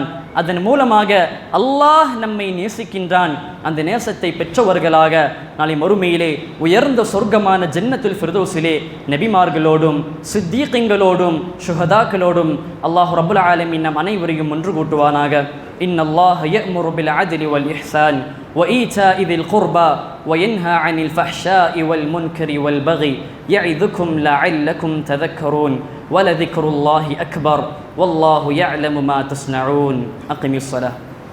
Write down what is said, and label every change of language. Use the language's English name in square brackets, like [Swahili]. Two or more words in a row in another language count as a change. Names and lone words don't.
[Tamil] அதன் மூலமாக அல்லாஹ் நம்மை நேசிக்கின்றான். அந்த நேசத்தை பெற்றவர்களாக நாளை மறுமையிலே உயர்ந்த சொர்க்கமான ஜன்னத்துல் ஃபிர்தௌஸிலே நபிமார்களோடும் சித்தீகீன்களோடும் ஷுஹதாக்களோடும் அல்லாஹ் [Arabic] رب العالمين [Tamil] நம் அனைவரையும் ஒன்று கூட்டுவானாக. [Arabic] إن الله يأمر بالعدل والإحسان وإيتاء ذي القربى وينهى عن الفحشاء والمنكر والبغي يعظكم لعلكم تذكرون ولذكر الله أكبر والله يعلم ما تصنعون. أقم الصلاة.